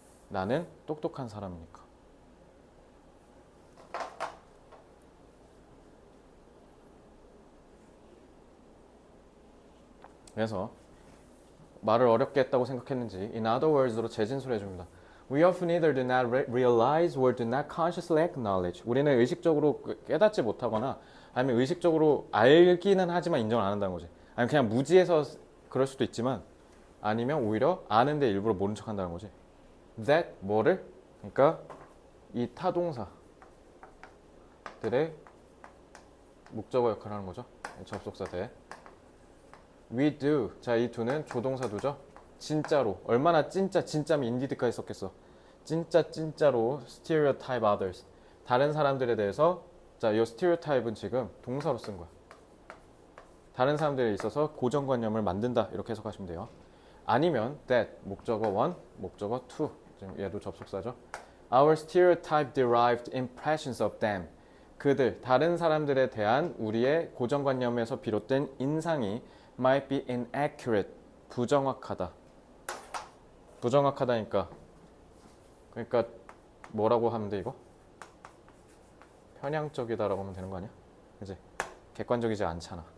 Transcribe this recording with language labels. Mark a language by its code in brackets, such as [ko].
[ko] 나는 똑똑한 사람이니까. 그래서 말을 어렵게 했다고 생각했는지 [en] in other words [ko] 로 재진술해 줍니다. [en] We often either do not realize or do not consciously acknowledge. [ko] 우리는 의식적으로 깨닫지 못하거나 아니면 의식적으로 알기는 하지만 인정을 안 한다는 거지. 아니면 그냥 무지해서 그럴 수도 있지만 아니면 오히려 아는데 일부러 모른 척 한다는 거지. [en] That [ko] 뭐를? 그러니까 이 타동사들의 목적어 역할을 하는 거죠. 접속사 대. [en] We do. [ko] 자, 이 do는 조동사도죠. 진짜로. 얼마나 진짜면 indeed까지 썼겠어. 진짜로 [en] stereotype others. [ko] 다른 사람들에 대해서 자, 이 stereotype은 지금 동사로 쓴 거야. 다른 사람들에 있어서 고정관념을 만든다. 이렇게 해석하시면 돼요. 아니면 that 목적어 one, 목적어 two. 지금 얘도 접속사죠. [en] Our stereotype derived impressions of them. [ko] 그들, 다른 사람들에 대한 우리의 고정관념에서 비롯된 인상이 [en] might be inaccurate. [ko] 부정확하다. 부정확하다니까. 그러니까 뭐라고 하면 돼 이거? 편향적이다라고 하면 되는 거 아니야? 그지? 객관적이지 않잖아.